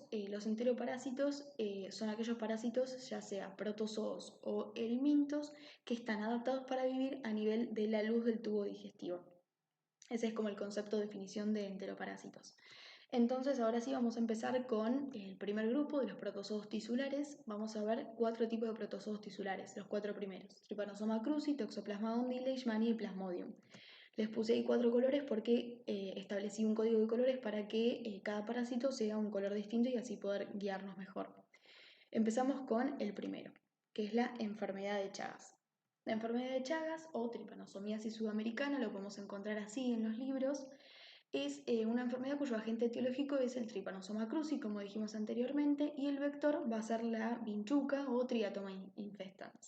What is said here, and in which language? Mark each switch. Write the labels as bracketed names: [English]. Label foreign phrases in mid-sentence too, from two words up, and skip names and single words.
[Spanish] Los enteroparásitos son aquellos parásitos, ya sea protozoos o helmintos, que están adaptados para vivir a nivel de la luz del tubo digestivo. Ese es como el concepto de definición de enteroparásitos. Entonces, ahora sí vamos a empezar con el primer grupo de los protozoos tisulares. Vamos a ver 4 tipos de protozoos tisulares, los 4 primeros: Trypanosoma cruzi, Toxoplasma gondii, Leishmania y Plasmodium. Les puse ahí 4 colores porque establecí un código de colores para que cada parásito sea un color distinto y así poder guiarnos mejor. Empezamos con el primero, que es la enfermedad de Chagas. La enfermedad de Chagas o tripanosomiasis sudamericana, lo podemos encontrar así en los libros, es una enfermedad cuyo agente etiológico es el Trypanosoma cruzi, como dijimos anteriormente, y el vector va a ser la vinchuca o Triatoma infestans.